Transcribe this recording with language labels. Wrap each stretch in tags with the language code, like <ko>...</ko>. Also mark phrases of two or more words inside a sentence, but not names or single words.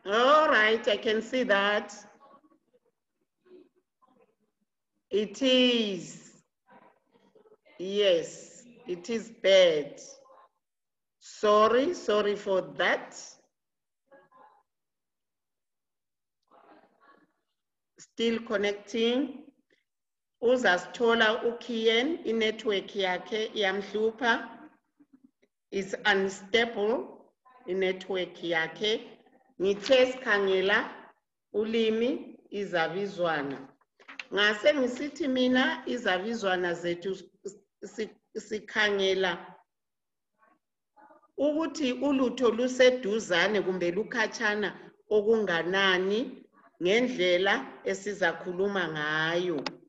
<en>All right, I can see that. It is. Yes, it is bad. Sorry for that. Still connecting.</en> <nd>Uzasithola uKian, i-network yakhe iyamhlupha.</nd> <en>Is unstable</en> <nd>i-network yakhe. Ngithe sikhangela ulimi Izabizwana. Ngase ngisithi mina Izabizwana zethu sikhangela ukuthi ulutho luseduzane kumbe lukhatshana okunganani ngendlela esizakhuluma ngayo.</nd>